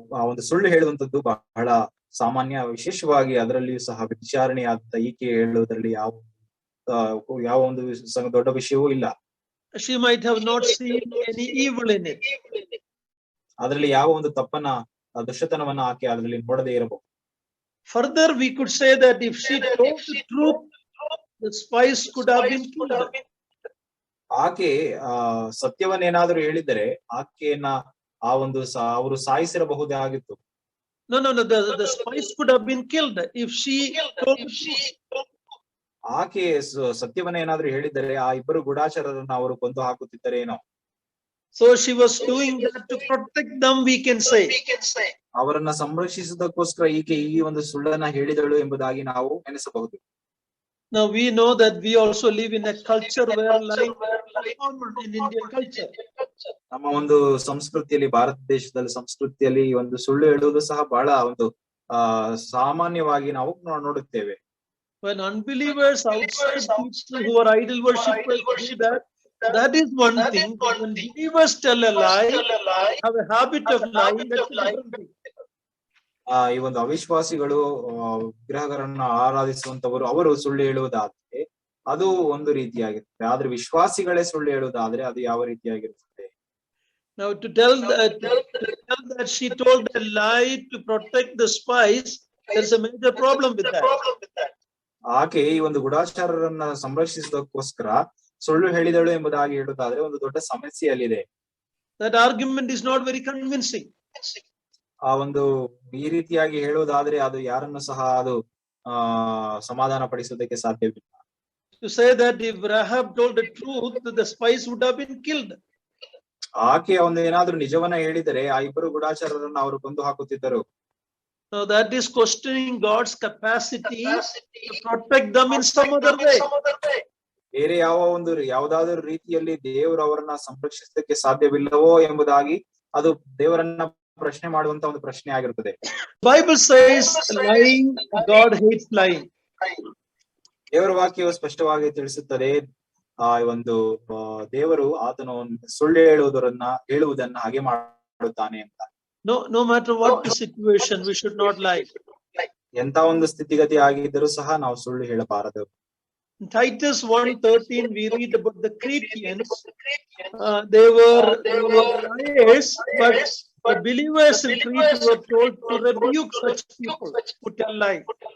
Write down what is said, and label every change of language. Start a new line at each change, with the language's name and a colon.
Kannada: ಒಂದು ಸುಳ್ಳು ಹೇಳುವಂತದ್ದು ಬಹಳ ಸಾಮಾನ್ಯ, ವಿಶೇಷವಾಗಿ ಅದರಲ್ಲಿಯೂ ಸಹ ವಿಚಾರಣೆಯಾದಂತ ಈಕೆ ಹೇಳುವುದರಲ್ಲಿ ಯಾವ ಒಂದು ದೊಡ್ಡ ವಿಷಯವೂ ಇಲ್ಲ.
English: She might have not seen any evil in it.
Kannada: ಅದರಲ್ಲಿ ಯಾವ ಒಂದು ದುಷ್ಟತನವನ್ನ ಆಕೆ ಅದರಲ್ಲಿ ನೋಡದೇ ಇರಬಹುದು.
English: Further, we could say that if she told the truth, the spies could have been killed.
Kannada: ಆಕೆ ಸತ್ಯವನ್ನೇನಾದ್ರೂ ಹೇಳಿದರೆ ಆಕೆಯನ್ನ ಅವರು ಸಾಯಿಸಿರಬಹುದಾಗಿತ್ತು.
English: No, the spies could have been killed if she told the truth.
Kannada: ಆಕೆ ಸತ್ಯವನ್ನ ಏನಾದ್ರೂ ಹೇಳಿದರೆ ಆ ಇಬ್ಬರು ಗೂಢಾಚಾರರನ್ನ ಅವರು ಕೊಂದು ಹಾಕುತ್ತಿದ್ದರೇನೋ.
English: So she was doing that to protect them, we can say.
Kannada: ಅವರನ್ನ ಸಂರಕ್ಷಿಸುವುದಕ್ಕೋಸ್ಕರ ಈಕೆ ಈ ಒಂದು ಸುಳ್ಳನ್ನ ಹೇಳಿದಳು ಎಂಬುದಾಗಿ ನಾವು ಎನಿಸಬಹುದು.
English: Now we know that we also live in a culture where lying is common in Indian culture.
Kannada: ನಮ್ಮ ಒಂದು ಸಂಸ್ಕೃತಿಯಲ್ಲಿ, ಭಾರತ ದೇಶದಲ್ಲಿ ಸಂಸ್ಕೃತಿಯಲ್ಲಿ ಒಂದು ಸುಳ್ಳು ಹೇಳುವುದು ಸಹ ಬಹಳ ಒಂದು ಸಾಮಾನ್ಯವಾಗಿ ನಾವು ನೋಡುತ್ತೇವೆ.
English: When unbelievers outside people who are idol worshippers do that is one thing. When believers tell a lie, have a habit of lying, that's a different thing.
Kannada: ಈ ಒಂದು ಅವಿಶ್ವಾಸಿಗಳು ವಿಗ್ರಹಗಳನ್ನ ಆರಾಧಿಸುವಂತವರು ಅವರು ಸುಳ್ಳು ಹೇಳುವುದಾದ್ರೆ ಅದು ಒಂದು ರೀತಿಯಾಗಿರುತ್ತೆ. ಆದ್ರೆ ವಿಶ್ವಾಸಿಗಳೇ ಸುಳ್ಳು ಹೇಳುವುದಾದ್ರೆ ಅದು ಯಾವ ರೀತಿಯಾಗಿರುತ್ತದೆ?
English: Now to tell that she told a lie to protect the spies, there's a major problem with that.
Kannada: ಆಕೆ ಈ ಒಂದು ಗೂಢಾಚಾರರನ್ನ ಸಂರಕ್ಷಿಸುವುದಕ್ಕೋಸ್ಕರ ಸುಳ್ಳು ಹೇಳಿದಳು ಎಂಬುದಾಗಿ ಹೇಳುವುದಾದ್ರೆ ಒಂದು ದೊಡ್ಡ ಸಮಸ್ಯೆ ಅಲ್ಲಿದೆ.
English: That argument is not very convincing.
Kannada: ಆ ಒಂದು ಈ ರೀತಿಯಾಗಿ ಹೇಳುವುದಾದ್ರೆ ಅದು ಯಾರನ್ನು ಸಹ ಅದು ಸಮಾಧಾನ ಪಡಿಸುವುದಕ್ಕೆ ಸಾಧ್ಯವಿಲ್ಲ.
English: To say that if Rahab told the truth, the spies would have been killed.
Kannada: ಆಕೆ ಒಂದು ಏನಾದ್ರೂ ನಿಜವನ್ನ ಹೇಳಿದರೆ ಆ ಇಬ್ಬರು ಗೂಢಾಚಾರರನ್ನ ಅವರು ಕೊಂದು ಹಾಕುತ್ತಿದ್ದರು.
English: So that is questioning God's capacity to protect them in some other way.
Kannada: ಬೇರೆ ಯಾವುದಾದರೂ ರೀತಿಯಲ್ಲಿ ದೇವರು ಅವರನ್ನ ಸಂರಕ್ಷಿಸಲಿಕ್ಕೆ ಸಾಧ್ಯವಿಲ್ಲವೋ ಎಂಬುದಾಗಿ ಅದು ದೇವರನ್ನ ಪ್ರಶ್ನೆ ಮಾಡುವಂತ ಒಂದು ಪ್ರಶ್ನೆ ಆಗಿರುತ್ತದೆ.
English: Bible says lying, God hates lying.
Kannada: ದೇವರ ವಾಕ್ಯವು ಸ್ಪಷ್ಟವಾಗಿ ತಿಳಿಸುತ್ತದೆ ಒಂದು ದೇವರು ಆತನು ಸುಳ್ಳು ಹೇಳುವುದನ್ನ ಹಾಗೆ ಮಾಡುತ್ತಾನೆ ಅಂತ.
English: No matter what the situation, we should not lie.
Kannada: ಎಂತ ಒಂದು ಸ್ಥಿತಿಗತಿ ಆಗಿದ್ದರೂ ಸಹ ನಾವು ಸುಳ್ಳು ಹೇಳಬಾರದು.
English: In Titus 1:13, we read about the Cretans. They were liars, but the believers in Crete were told to rebuke such people who tell lies.